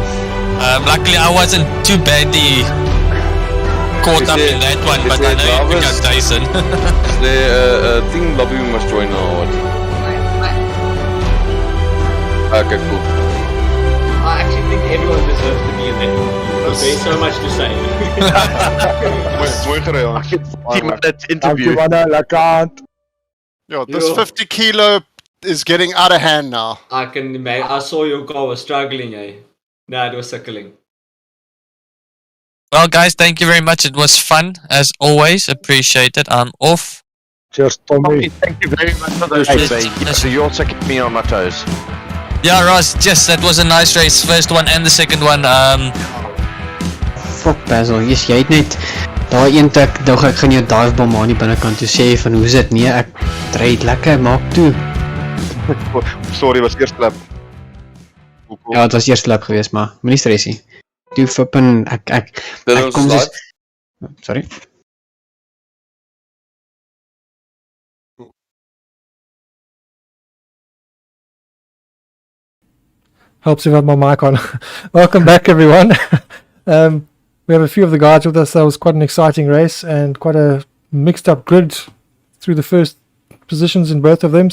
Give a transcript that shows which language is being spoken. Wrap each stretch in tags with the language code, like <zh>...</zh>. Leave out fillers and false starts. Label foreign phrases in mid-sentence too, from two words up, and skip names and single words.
<en>Luckily, I wasn't too badly caught up in that one, but I know you picked up Tyson. Is there a thing lobby we must join now or what? Okay, cool. I actually think everyone deserves to be in that movie because there's so much to say.</en> <af>Mooi gereden,</af> <en>I can 10-minute</en> <af>Dankie</af> <en>interview.</en> <af>man, lekker hand.</af> <en>Yo, this 50 kilo is getting out of hand now. I saw your car was struggling, eh? Nah, it was suckling. Well, guys, thank you very much. It was fun, as always. Appreciate it. I'm off. Cheers, Tommy. Thank you very much for those races. So you also kept me on my toes. Yeah, Ross, yes, that was a nice race. First one and the second one. Fuck Basil, yes,</en> <af>jy het net daai een tik, dog ek gaan jou divebom aan die binnekant toe sê van hoe is dit? Nee, ek ry lekker, maak toe. Sorry, was eerste lap. Ja, het was eerste lap geweest, maar moenie stres nie. Toe flippen, ek kom dus...</af> <en>Sorry? Helps if I have my mic on. Welcome back, everyone. We have a few of the guys with us. That was quite an exciting race and quite a mixed up grid through the first positions in both of them.</en>